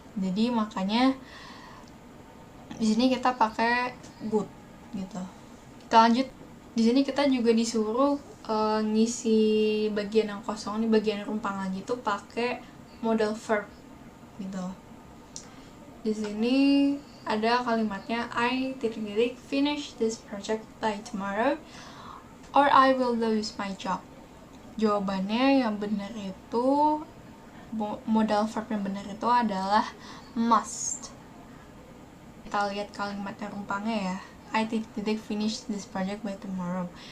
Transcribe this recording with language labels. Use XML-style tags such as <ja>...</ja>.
<id>Jadi makanya di sini kita pakai would gitu. Kita lanjut. Di sini kita juga disuruh ngisi bagian yang kosong nih, bagian rumpang lagi tuh pakai modal verb gitu. Di sini ada kalimatnya</id> <en>I finish this project by tomorrow or I will lose my job.</en> <id>Jawabannya yang benar itu, modal verb yang benar itu adalah must. Kita lihat kalimatnya rumpangnya ya.</id> <en>I finish this project by tomorrow.</en>